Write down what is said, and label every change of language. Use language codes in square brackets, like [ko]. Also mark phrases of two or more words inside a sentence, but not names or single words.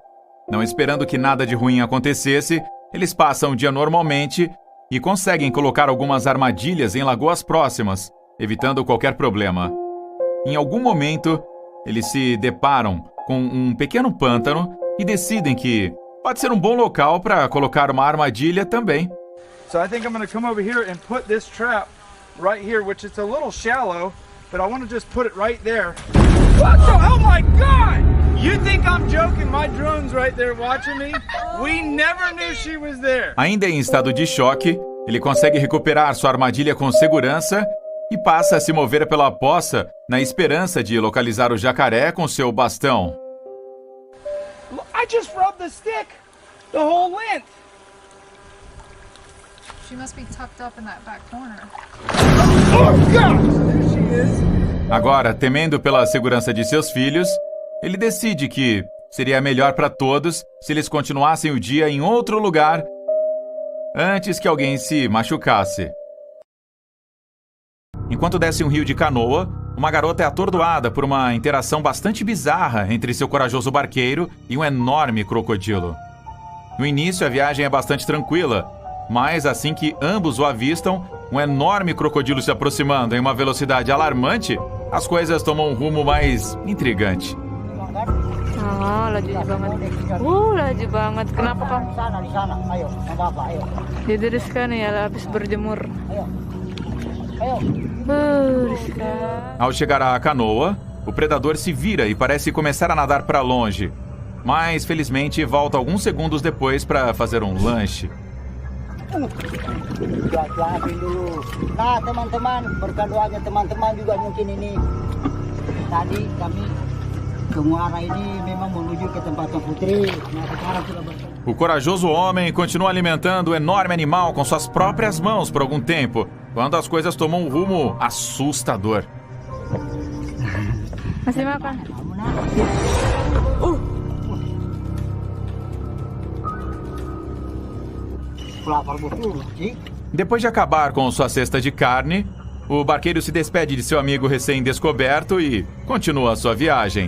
[pt] Não esperando que nada de ruim acontecesse, eles passam o dia normalmente e conseguem colocar algumas armadilhas em lagoas próximas, evitando qualquer problema. Em algum momento, eles se deparam com um pequeno pântano e decidem que pode ser um bom local para colocar uma armadilha também. [en] So I think I'm going to come over here and put this trap right here, which is a little shallow, but I want to just put it right there. What the? Oh my God! You think I'm joking? My drone's right there watching me. We never knew she was there. [pt] Ainda em estado de choque, ele consegue recuperar sua armadilha com segurança e passa a se mover pela poça na esperança de localizar o jacaré com seu bastão. [en] I just rubbed the stick the whole length. She must be tucked up in that back corner. Oh God! There she is. [pt] Agora, temendo pela segurança de seus filhos, ele decide que seria melhor para todos se eles continuassem o dia em outro lugar antes que alguém se machucasse. Enquanto desce um rio de canoa, uma garota é atordoada por uma interação bastante bizarra entre seu corajoso barqueiro e um enorme crocodilo. No início, a viagem é bastante tranquila, mas assim que ambos o avistam, um enorme crocodilo se aproximando em uma velocidade alarmante, as coisas tomam um rumo mais intrigante. [id] Laju banget. Laju banget. Kenapa kamu? Sana, di sana. Ayo, apa-apa, ayo. Dideriskan ya, habis berjemur. [pt] Ao chegar à canoa, o predador se vira e parece começar a nadar para longe, mas felizmente volta alguns segundos depois para fazer um lanche. [id] Cuacuain dulu. Nah, teman-teman, berdoanya teman-teman juga mungkin ini. Tadi kami ke muara ini memang menuju ke tempatnya Putri. Nah, sekarang sudah bertemu. [pt] O corajoso homem continua alimentando o enorme animal com suas próprias mãos por algum tempo, quando as coisas tomam um rumo assustador. [id] Masih makan? [pt] Depois de acabar com sua cesta de carne, o barqueiro se despede de seu amigo recém-descoberto e continua sua viagem.